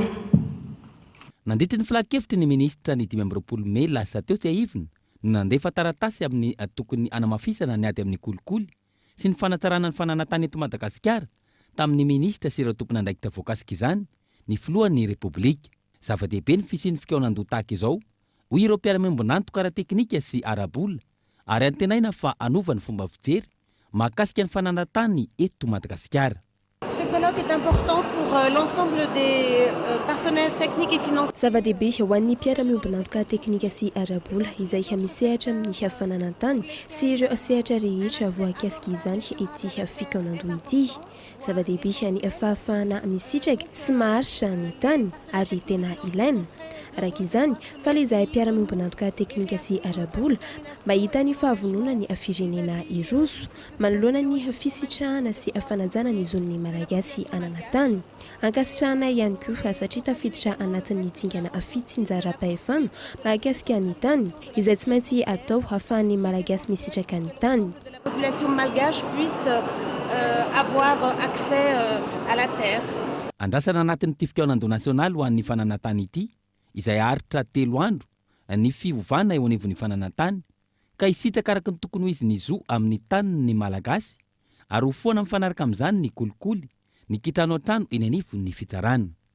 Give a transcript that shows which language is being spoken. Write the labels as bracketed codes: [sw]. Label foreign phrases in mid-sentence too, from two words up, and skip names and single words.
[mg] Nandritra ny filakevitry ny ministra ny 20 Mey lasa teo tsy ahivina no nandefa taratasy amin'ny tokony anamafisana ny ady amin'ny kolikoly sy ny fanatsarana ny fananantany eto Madagasikara tamin'ny ministra sy ireo tompony andraikitra voakasika izany ny filohan'ny repoblika. Zava-dehibe ny fisian'ny fikaonando tahaka izao hoy ireo mpiara-miombonantoka ara teknika sy arabola ary antenaina fa anova ny fomba fijery mahakasika ny fananantany eto Madagasikara. [fr] Ce colloque est important pour l'ensemble des partenaires techniques et financiers. [mg] Zava-dehibe ho an'ny mpiara-miombonantoka teknika sy arabola izay misehatra amin'ny fananantany sy ireo sehatra rehetra voakasika izany ity fikaonandoha ity. Zava-dehibe ny fahafahana misitraka sy maharitra ny tany ary tena ilaina. Araka izany, falezay mpiara-miombonantoka teknika sy arabola mahita ny fahavonona ny firenena iroso manoloana ny fisitrahana sy fanajana ny zon'ny malagasy ananantany. Ankasitrahana ihany koa satria tafiditra anatin'ny tsingana fitsinjaram-pahefana mahakasika ny tany izay tsy maintsy atao hahafahan'ny malagasy misitraka ny tany. [fr] La population malgache puisse avoir accès à la terre. [mg] Andrasana anatin'ny fikaonandoha nasionaly ho an'ny fananantany ity izay haritra 3 andro ny fiovana eo anivon'ny fananantany ka isitraka araka ny tokony ho izy ny zo amin'ny taniny malagasy ary ho foana mifanaraka amin'izany ny kolikoly ny kitrano an-trano eny anivon'ny fitsarana.